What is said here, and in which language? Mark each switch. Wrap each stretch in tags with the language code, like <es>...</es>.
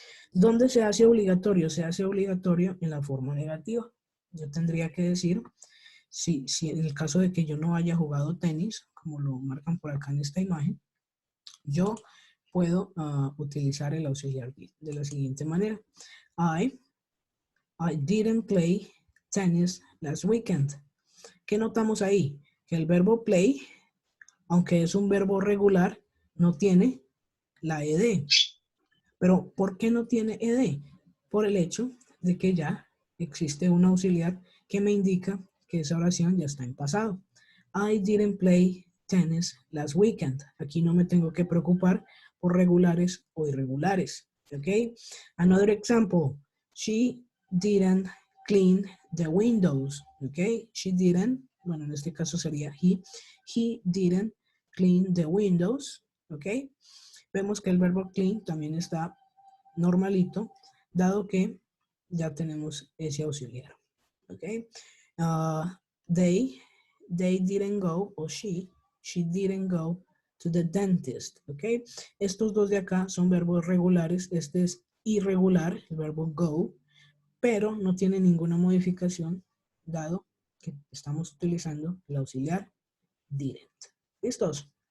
<es>¿Dónde se hace obligatorio? Se hace obligatorio en la forma negativa. Yo tendría que decir, si en el caso de que yo no haya jugado tenis, como lo marcan por acá en esta imagen, yo puedo utilizar el auxiliar did de la siguiente manera.</es> <en>I didn't play tennis last weekend.</en> <es>¿Qué notamos ahí? Que el verbo play, aunque es un verbo regular, no tiene la ed. Pero ¿por qué no tiene ed? Por el hecho de que ya existe un auxiliar que me indica que esa oración ya está en pasado.</es> <en>I didn't play tennis last weekend.</en> <es>Aquí no me tengo que preocupar por regulares o irregulares.</es> <en>¿Ok? Another example. She didn't clean the windows. ¿Ok? She didn't,</en> <es>bueno, en este caso sería</es> <en>he. He didn't clean the windows. ¿Ok?</en> <es>Vemos que el verbo clean también está normalito, dado que ya tenemos ese auxiliar. ¿Ok?</es> <en>They didn't go, o she didn't go to the dentist.</en> <es>¿Ok? Estos dos de acá son verbos regulares. Este es irregular, el verbo go, pero no tiene ninguna modificación, dado que estamos utilizando el auxiliar didn't. ¿Listos?</es>